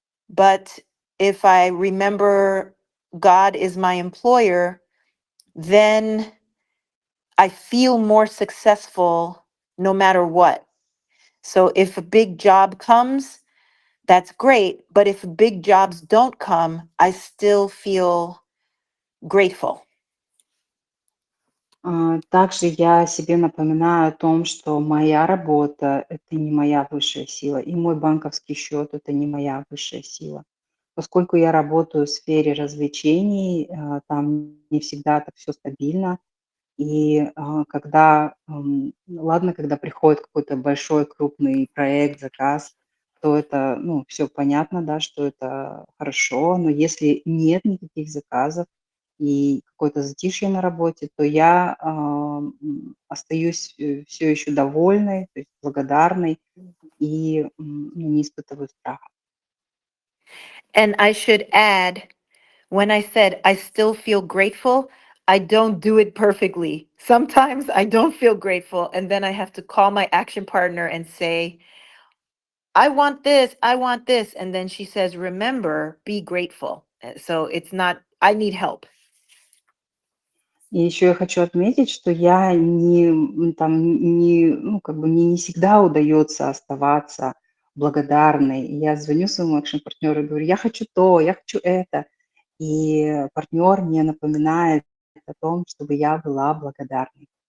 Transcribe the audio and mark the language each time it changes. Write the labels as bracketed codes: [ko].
[en] But if I remember God is my employer, then I feel more successful no matter what. So if a big job comes, that's great. But if big jobs don't come, I still feel grateful. [ru] Также я себе напоминаю о том, что моя работа– это не моя высшая сила, и мой банковский счет– это не моя высшая сила. Поскольку я работаю в сфере развлечений, там не всегда так все стабильно. И когда, ладно, когда приходит какой-то большой крупный проект, заказ, то это, ну, все понятно, да, что это хорошо. Но если нет никаких заказов и какое-то затишье на работе, то я остаюсь все еще довольной, то есть благодарной и ну, не испытываю страха. [en] And I should add, when I said I still feel grateful, I don't do it perfectly. Sometimes I don't feel grateful, and then I have to call my action partner and say, I want this, I want this. And then she says, remember, be grateful. So it's not, I need help. [ru] И еще я хочу отметить, что я ну, как бы мне не всегда удается оставаться благодарной. И я звоню своему экшн-партнеру и говорю, я хочу то, я хочу это. И партнер мне напоминает о том, чтобы я была благодарной.